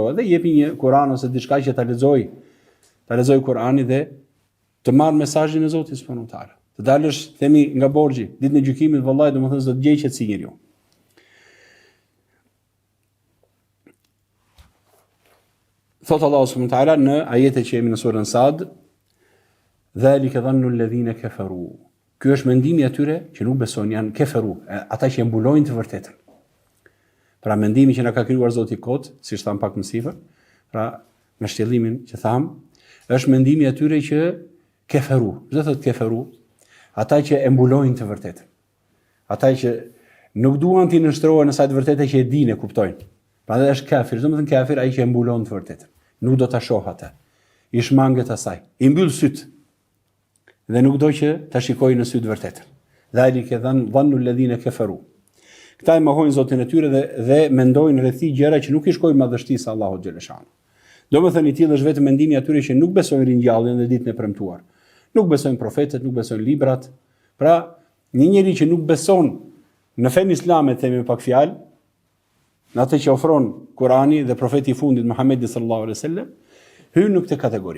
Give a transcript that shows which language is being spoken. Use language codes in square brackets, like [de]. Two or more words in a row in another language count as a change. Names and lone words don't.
[sq] Dhe jepi një Kur'an ose diçka që ta lexoj Kur'anin dhe të marr mesazhin e Zotit [ar] سبحانه وتعالى. [sq] Të dalësh, themi, nga borxhi, ditën e gjykimit, vallahi domethënë do të gjejqet si njeriu. Thot Allahu subhanahu wa taala në ajetet që jemi në surën Sad, [ar] ذلك ظن الذين كفروا. [sq] Ky është mendimi atyre që nuk besojnë, janë keferu, ata që mbulojnë të vërtetën. Pra mendimi që na ka krijuar Zoti kot, siç tham pak më sipër, pra me shtjellimin që tham, është mendimi atyre që keferu. Çdo thotë keferu, ata që mbulojnë të vërtetën. Ata që nuk duan të nënshtrohen në sa të vërtetë që e dinë, e kuptojnë. Prandaj është kafir, domethënë kafir ai që mbulon të vërtetën. Nuk do ta shoh atë. I shmanget asaj. I mbyll syt. Dhe nuk do që ta shikojë në sy të vërtetën. [ar] ذلك ظن الذين كفروا. [sq] Këta e mohojnë Zotin e tyre dhe mendojnë rreth tij gjëra që nuk i shkojnë madhështisë Allahut xhaleshano. Domethënë i tillë është vetëm mendimi atyre që nuk besojnë ringjalljen dhe ditën e premtuar. Nuk besojnë profetët, nuk besojnë librat. Pra, një njeri që nuk beson në fenë islame, themi me pak fjalë, në atë që ofron Kurani dhe profeti i fundit Muhamedi [ar] صلى الله عليه وسلم, [sq] hyn në këtë kategori.